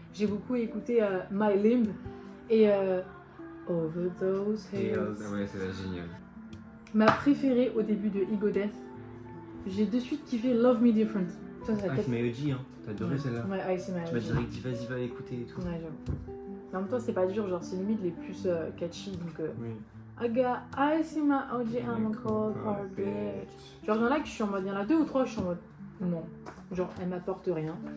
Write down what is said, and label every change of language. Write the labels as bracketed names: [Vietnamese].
[French] J'ai beaucoup écouté My Limb et Over Those Hills. Ouais, c'est génial. Ma préférée au début de Ego Death, j'ai de suite kiffé Love Me Different. Ça, Ah, c'est Mayoji, hein. T'as adoré celle-là. Ouais, c'est Tu m'as direct dit vas-y, va l'écouter et tout. Ouais, j'avoue. Mais en même temps, c'est pas dur, genre c'est limite les plus catchy. Donc, Oui. [English] I got ice in my OG, I'm a cold hard bitch. [French] Genre, il y en a que je suis en mode, il y en a 2 ou 3, je suis en mode, non. Genre, elle m'apporte rien.